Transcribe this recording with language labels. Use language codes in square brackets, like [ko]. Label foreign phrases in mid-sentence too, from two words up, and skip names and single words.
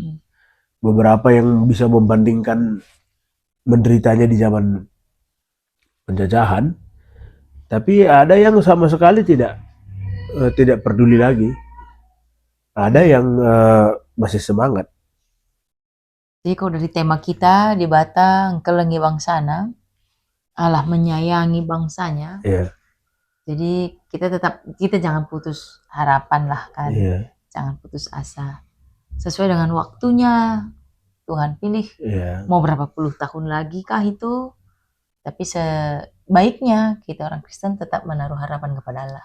[id] Beberapa yang bisa membandingkan menderitanya di zaman penjajahan, tapi ada yang sama sekali tidak tidak peduli lagi. Ada yang masih semangat. Jadi kalau dari tema kita [btx] di Batang kelengi bangsana, [id] Allah menyayangi bangsanya. Iya, Jadi kita jangan putus harapan lah kan. iya, Jangan putus asa. Sesuai dengan waktunya Tuhan pilih. iya. Mau berapa puluh tahun lagi kah itu? Tapi sebaiknya kita orang Kristen tetap menaruh harapan kepada Allah.